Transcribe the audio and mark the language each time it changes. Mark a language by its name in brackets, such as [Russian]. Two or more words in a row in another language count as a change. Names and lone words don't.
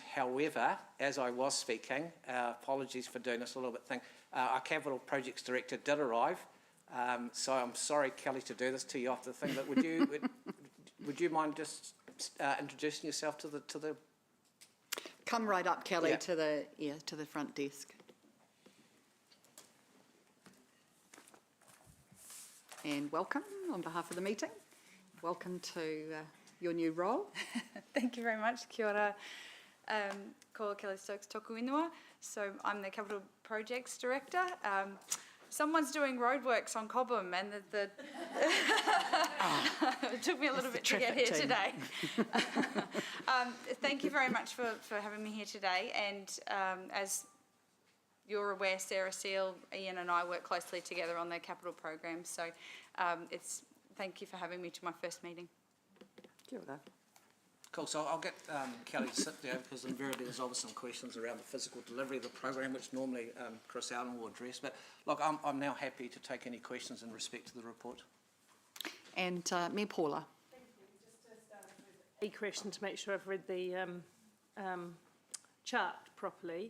[English] However, as I was speaking, apologies for doing this a little bit thing, our Capital Projects Director did arrive, so I'm sorry, Kelly, to do this to you off the thing, but would you mind just introducing yourself to the Come right up, Kelly, Yeah. to the front desk. And welcome on behalf of the meeting. Welcome to your new role. Thank you very much. [Māori] Kia ora. Ko Kelly Stokes toku ingoa. [English] So I'm the Capital Projects Director. Someone's doing roadworks on Cobham, and it took me a little bit to get here today. Thank you very much for having me here today. And as you're aware, Sarah Seal, Ian and I work closely together on the capital program. So thank you for having me to my first meeting. [Māori] Kia ora. [English] Cool, so I'll get Kelly to sit there because invariably there's always some questions around the physical delivery of the program, which normally Chris Allen will address. But look, I'm now happy to take any questions in respect to the report. And Mayor Paula. Thank you. Just to start with a question to make sure I've read the chart properly.